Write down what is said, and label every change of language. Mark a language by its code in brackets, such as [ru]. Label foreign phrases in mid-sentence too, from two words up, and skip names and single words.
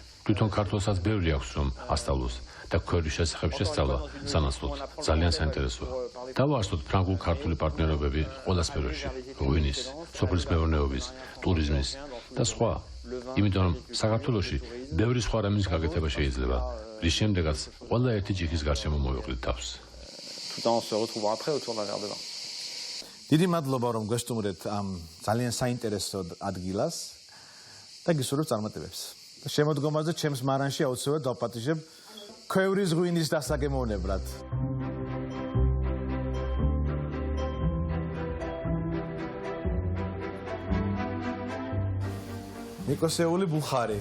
[ka] თვითონ ქართულსაც ბევრი აქვს, რომ ასწავლოს და ქვეყნის შესახებ შესწავლა სანაცვლოდ ძალიან საინტერესოა. დავაარსოთ ფრანგულ-ქართული პარტნიორობები ყველა სფეროში: ღვინის, სოფლის მეურნეობის, ტურიზმის და სხვა. იმიტომ რომ საქართველოში ბევრი სხვა რამის გაკეთება შეიძლება, რის შემდეგაც ყველა ერთი ჯიქის გარშემო მოვიყვით თავს. [fr] tout en se retrouvant après autour d'un verre de vin. [ka] დიდი მადლობა რომ გვესტუმრეთ ამ ძალიან საინტერესო ადგილას და გისურვებთ წარმატებებს. და შემოდგომაზე ჩემს მარანში აუცილებლად დავპატიჟებ ქვევრის ღვინის დასაგემოვნებლად. ნიკოსეული ბუხარი.